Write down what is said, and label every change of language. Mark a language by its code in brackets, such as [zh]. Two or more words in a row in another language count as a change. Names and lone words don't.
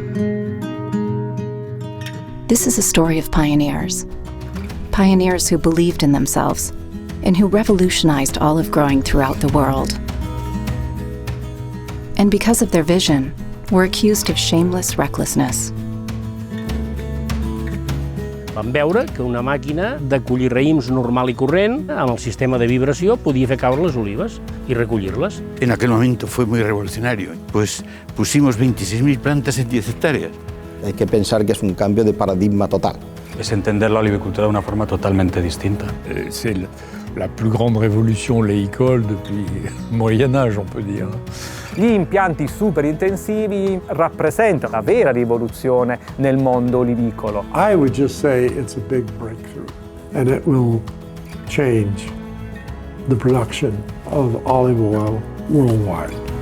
[en] This is a story of pioneers who believed in themselves and who revolutionized olive growing throughout the world. And because of their vision, were accused of shameless recklessness. [ca] Vam veure que una màquina de collir raïms normal i corrent, amb el sistema de vibració, podia fer caure les olives i recollir-les. [es] En aquel momento fue muy revolucionario, pues pusimos 26.000 plantas en 10 hectáreas. Hay que pensar que es un cambio de paradigma total. Es entender la olivicultura de una forma totalmente distinta. [fr] C'est la plus grande révolution oléicole depuis le Moyen-Âge, on peut dire. [it] Gli impianti super intensivi rappresentano la vera rivoluzione nel mondo olivicolo. [en] I would just say it's a big breakthrough, and it will change the production of olive oil worldwide.